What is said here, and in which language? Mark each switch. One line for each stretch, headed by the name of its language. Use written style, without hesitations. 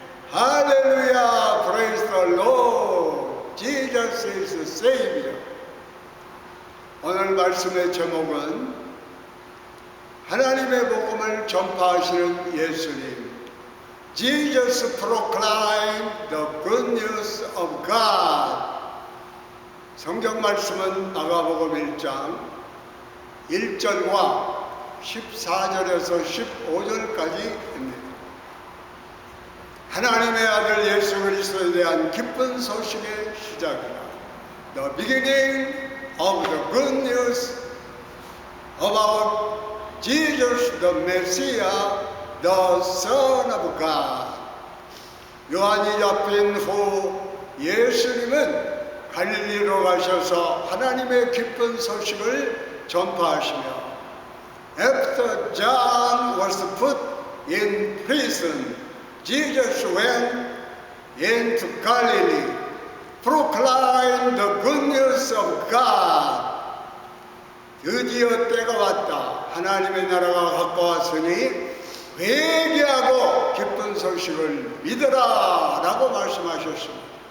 English: 할렐루야, praise the Lord. Jesus is the Savior.
Korean: 오늘 말씀의 제목은 하나님의 복음을 전파하시는 예수님.
English: Jesus proclaimed the good news of God.
Korean: 성경 말씀은 마가복음 1장 1절과 14절에서 15절까지입니다. 하나님의 아들 예수 그리스도에 대한 기쁜 소식의 시작이다.
English: The beginning of the good news about Jesus the Messiah, the Son of God.
Korean: 요한이 잡힌 후 예수님은 갈릴리로 가셔서 하나님의 기쁜 소식을 전파하시며
English: After John was put in prison, Jesus went into Galilee, proclaimed the good news of God.
Korean: 드디어 때가 왔다. 하나님의 나라가 가까웠으니 회개하고 기쁜 소식을 믿으라 라고 말씀하셨습니다.